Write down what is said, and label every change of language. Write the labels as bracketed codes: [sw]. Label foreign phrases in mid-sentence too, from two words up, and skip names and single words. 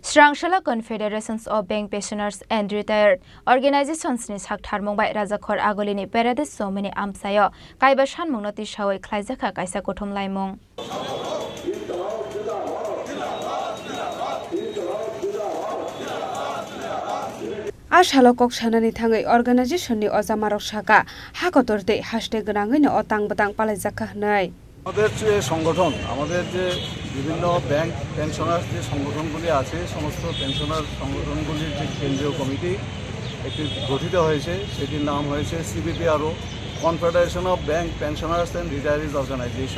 [trp] Srangshala Confederations of Bank Pensioners and Retired Organizationsni Saktharmungbai Rajakhor Agolini Paradise Somini Amsayo Kaiba Sanmung Noti Shawai Khlaijakha Kaisa Kuthumlaimung Ashalokok Shanani Tangai Organizationsni Ozamarok Shaka Hakotorde Hashtag Rangino Otang Batang Khlaijakha Nai [bn] আমাদের যে সংগঠন আমাদের যে বিভিন্ন [en] bank pensioner [bn] যে সংগঠনগুলি আছে সমস্ত পেনশনার সংগঠনগুলির যে কেন্দ্রীয় কমিটি একটি গঠিত হয়েছে সেটির নাম হয়েছে সিবিপিআরও কনফেডারেশন অফ ব্যাংক পেনশনার্স অ্যান্ড রিটায়ারিজ অর্গানাইজেশন।